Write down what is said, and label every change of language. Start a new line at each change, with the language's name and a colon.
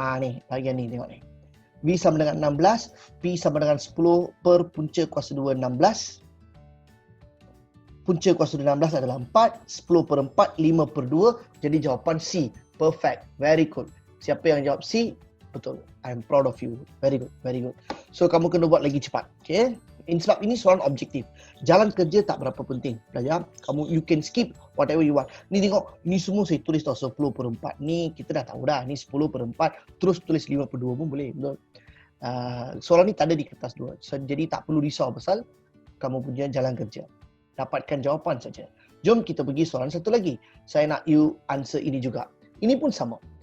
Malay: Ni, bahagian ni tengok ni. V sama dengan 16, P sama dengan 10 per punca kuasa 2, 16. Punca kuasa 2, 16 adalah 4, 10 per 4, 5 per 2. Jadi jawapan C.
English: Perfect. Very good.
Malay: Siapa yang jawab C? Betul.
English: I'm proud of you. Very good. Very good.
Malay: So, kamu kena buat lagi cepat. Okay? Sebab ini soalan objektif. Jalan kerja tak berapa penting. Belajar,
English: you can skip whatever you want.
Malay: Ni tengok, ni semua saya tulis tau 10 per 4. Ni kita dah tahu dah. Ni 10 per 4. Terus tulis 5 per 2 pun boleh. Betul. Soalan ni tak ada di kertas 2. So, jadi tak perlu risau pasal kamu punya jalan kerja. Dapatkan jawapan saja. Jom kita pergi soalan satu lagi. Saya nak you answer ini juga. Ini pun sama.